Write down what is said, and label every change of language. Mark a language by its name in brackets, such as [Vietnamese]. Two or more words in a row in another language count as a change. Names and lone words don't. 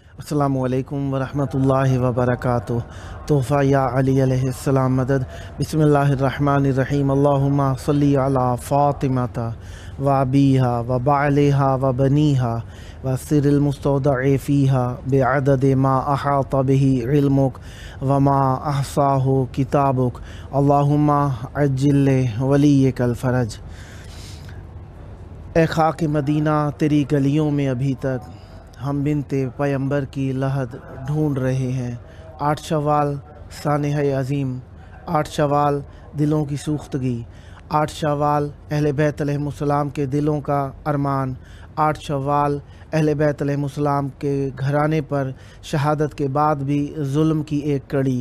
[Arabic] السلام علیکم ورحمۃ اللہ وبرکاتہ۔ [Urdu] تحفہ یا علی علیہ السلام مدد۔ [Arabic] بسم اللہ الرحمن الرحیم۔ اللہم صلی علی فاطمۃ و ابیہا و بعلہا و بنیہا و سر المستودع فیہا بعدد ما احاط بہ علمک وما احصاہ کتابک اللہم عجل ولیک الفرج۔ [Urdu] اے خاک مدینہ، تیری گلیوں میں ابھی تک ہم بنت پیمبر کی لحد ڈھونڈ رہے ہیں۔ 8 شوال سانحہ عظیم، 8 شوال دلوں کی سوختگی، 8 شوال اہل بیت [Arabic] علیہ السلام [Urdu] کے دلوں کا ارمان، 8 شوال اہل بیت [Arabic] علیہ السلام [Urdu] کے گھرانے پر شہادت کے بعد بھی ظلم کی ایک کڑی۔